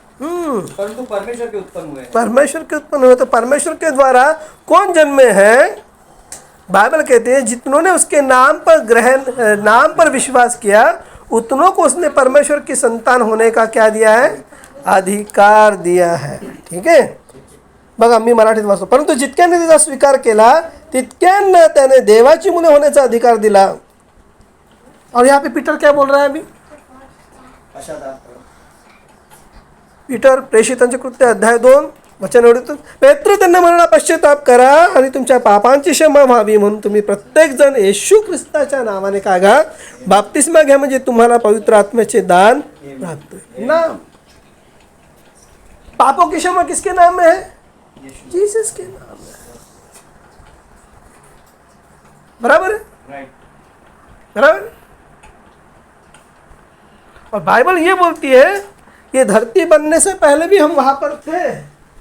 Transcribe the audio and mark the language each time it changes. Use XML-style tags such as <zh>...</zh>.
<hi>परमेश्वर के उत्पन्न हुए. तो परमेश्वर के द्वारा कौन जन्मे हैं? बाइबल कहते हैं जितनों ने उसके नाम पर विश्वास किया उतनों को उसने परमेश्वर की संतान होने का क्या दिया है? अधिकार दिया है. ठीक है.</hi> <mr>बघा मी मराठीत वाचतो. परंतु जितक्याने तिचा स्वीकार केला तितक्यांना त्याने देवाची मुले होण्याचा अधिकार दिला.</mr> <hi>और यहाँ पे पीटर क्या बोल रहा है अभी?</hi> <mr>पीटर प्रेषितांचे कृत्य अध्याय 2 वचन एवढे. पेत्र त्यांना म्हणला पश्चाताप करा आणि तुमच्या पापांची क्षमा व्हावी म्हणून तुम्ही प्रत्येक जण येशू ख्रिस्ताच्या नावाने काय घ्या? बाप्तिस्मा घ्या म्हणजे तुम्हाला पवित्र आत्म्याचे दान प्राप्त होईल.</mr> <hi>नाम पापों की क्षमा किसके नाम में है? जीसस के नाम में. बराबर है. बराबर. और बाइबल ये बोलती है ये धरती बनने से पहले भी हम वहां पर थे.</hi>